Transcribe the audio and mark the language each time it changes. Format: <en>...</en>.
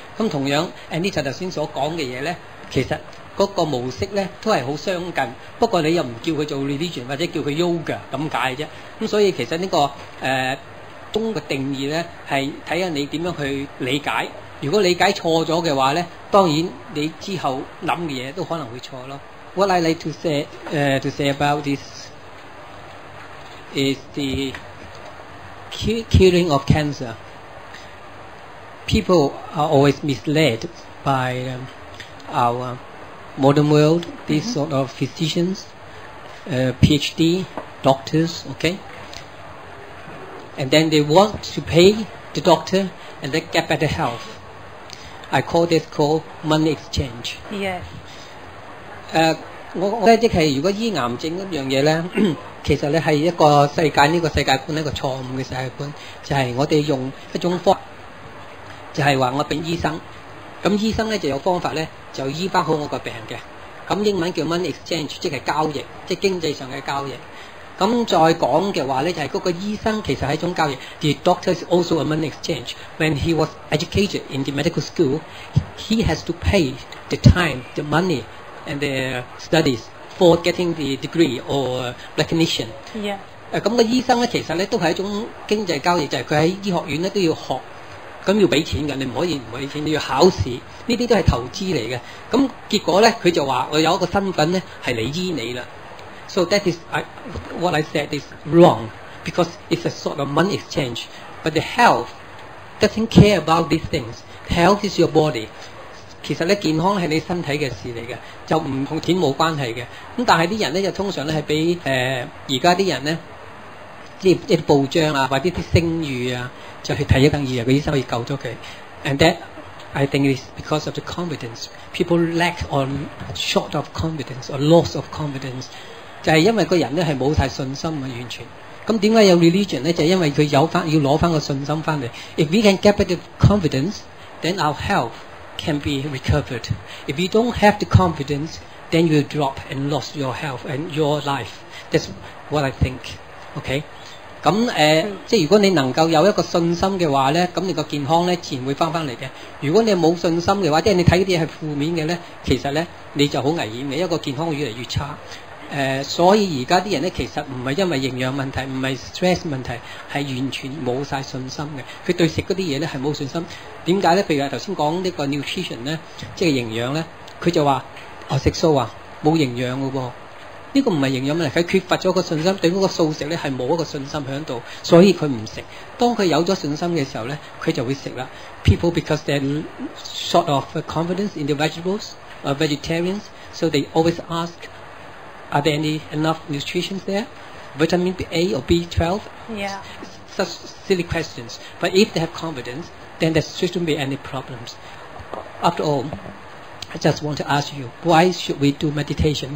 <yue>咁同樣 Anita 頭先所講嘅嘢咧，其實嗰個模式咧都係好相近，不過你又唔叫佢做 religion 或者叫佢 yoga 咁解啫。咁所以其實呢個宗嘅定義咧係睇下你點樣去理解。如果理解錯咗嘅話咧，當然你之後諗嘅嘢都可能會錯咯。</yue> <en>What I like to say about this is the curing of cancer. People are always misled by our modern world, these sort of physicians, PhD, doctors, okay? And then they want to pay the doctor and they get better health. I call this called money exchange. Yes.</en> <yue>我咧即係如果醫癌症嗰樣嘢咧，其實咧係一個世界呢個世界觀一個錯誤嘅世界觀，就係我哋用一種方法，就係話我俾醫生，咁醫生咧就有方法咧就醫翻好我個病嘅，咁英文叫 money exchange， 即係交易，即係經濟上嘅交易。咁再講嘅話咧，就係嗰個醫生其實係一種交易。</yue> <en>The doctor is also a money exchange. When he was educated in the medical school, he has to pay the time, the money, and the studies for getting the degree or recognition. Yeah.</en> <yue>咁個醫生咧，其實咧都係一種經濟交易，就係佢喺醫學院咧都要學，咁要俾錢嘅，你唔可以唔俾錢，你要考試，呢啲都係投資嚟嘅。咁結果咧，佢就話我有一個身份咧係嚟醫你啦。</yue> <en>So that is what I said is wrong because it's a sort of money exchange. But the health doesn't care about these things. Health is your body.</en> <yue>其實咧健康係你身體嘅事嚟嘅，就唔同錢冇關係嘅。咁但係啲人咧就通常咧係俾而家啲人咧，即係一啲報章啊或者啲聲譽啊，就去睇一等以為個醫生可以救咗佢。</yue> <en>And that I think is because of the confidence. People lack or short of confidence or loss of confidence.</en> <yue>就係因為個人咧係冇晒信心啊，完全。咁點解有 religion 咧？就係因為佢有翻要攞翻個信心翻嚟。</yue> <en>If we can get the confidence, then our health can be recovered. If we don't have the confidence, then you will drop and lose your health and your life. That's what I think. OK。</en> <yue>咁即係如果你能夠有一個信心嘅話咧，咁你個健康咧自然會翻嚟嘅。如果你冇信心嘅話，即係你睇嗰啲係負面嘅咧，其實咧你就好危險嘅，一個健康會越嚟越差。所以而家啲人咧其實唔係因為營養問題，唔係 stress 問題，係完全冇晒信心嘅。佢對食嗰啲嘢咧係冇信心。點解咧？譬如話頭先講呢個 nutrition 咧，即係營養咧，佢就話食素啊冇營養嘅喎。呢個唔係營養問題，佢缺乏咗個信心，對嗰個素食咧係冇一個信心喺度，所以佢唔食。當佢有咗信心嘅時候咧，佢就會食啦。</yue> <en>People because they're short of confidence in the vegetables, vegetarians, so they always ask.Are there any enough nutrition there? Vitamin A or B12? Yeah. Such silly questions. But if they have confidence, then there shouldn't be any problems. After all, I just want to ask you, why should we do meditation?</en>